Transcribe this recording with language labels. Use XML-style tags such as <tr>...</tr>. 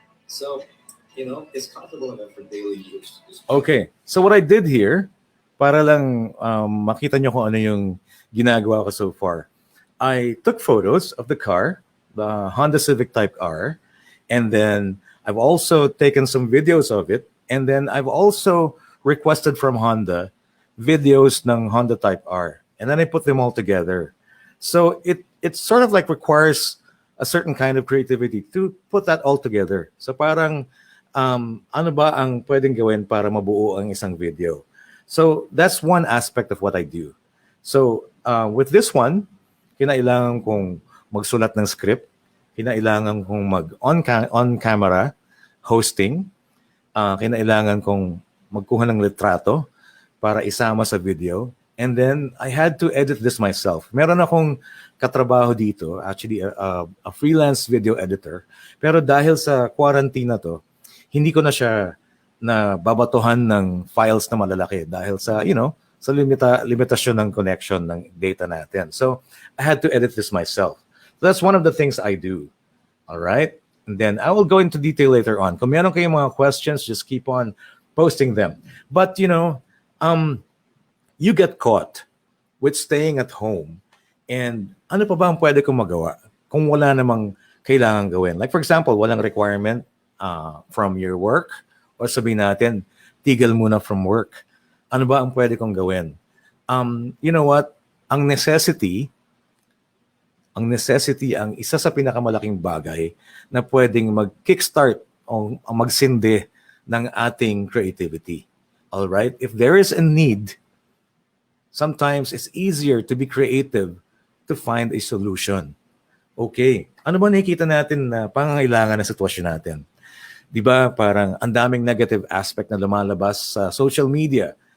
<en>So, it's comfortable enough for daily use. Okay, so what I did here,</en> <tl>para lang makita nyo kung ano yung ginagawa ko</tl> <en>so far, I took photos of the car, the Honda Civic Type R, and then I've also taken some videos of it, and then I've also requested from Honda videos ng Honda Type R, and then I put them all together. So it sort of like requires a certain kind of creativity to put that all together.</en> <tl>So parang ano ba ang pwedeng gawin para mabuo ang isang video?</tl> <en>So that's one aspect of what I do. So with this one,</en> <tl>kinailangan kong magsulat ng script, kinailangan kong on camera hosting, kinailangan kong magkuha ng litrato para isama sa video.</tl> <en>And then I had to edit this myself.</en> <tl>Meron akong katrabaho dito,</tl> <en>actually a freelance video editor.</en> <tl>Pero dahil sa quarantine na to, hindi ko na siya na babatuhan ng files na malalaki dahil sa, sa limitasyon ng connection ng data natin.</tl> <en>So I had to edit this myself. So that's one of the things I do. All right? And then I will go into detail later on.</en> <tl>Kung meron kayong mga questions,</tl> <en>just keep on posting them. But, you get caught with staying at home.</en> <tl>And ano pa ba ang pwede kong magawa kung wala namang kailangan gawin?</tl> <en>Like, for example,</en> <tl>walang requirement from your work, or sabihin natin, tigil muna from work. Ano ba ang pwede kong gawin?</tl> <en>You know what?</en> <tl>Ang necessity ang isa sa pinakamalaking bagay na pwedeng mag-kickstart o magsindi ng ating creativity.</tl> <en>All right? If there is a need, sometimes it's easier to be creative to find a solution. Okay.</en> <tl>Ano ba nakikita natin na pangangailangan ng sitwasyon natin? Di ba parang ang daming negative aspect na lumalabas sa social media.</tl>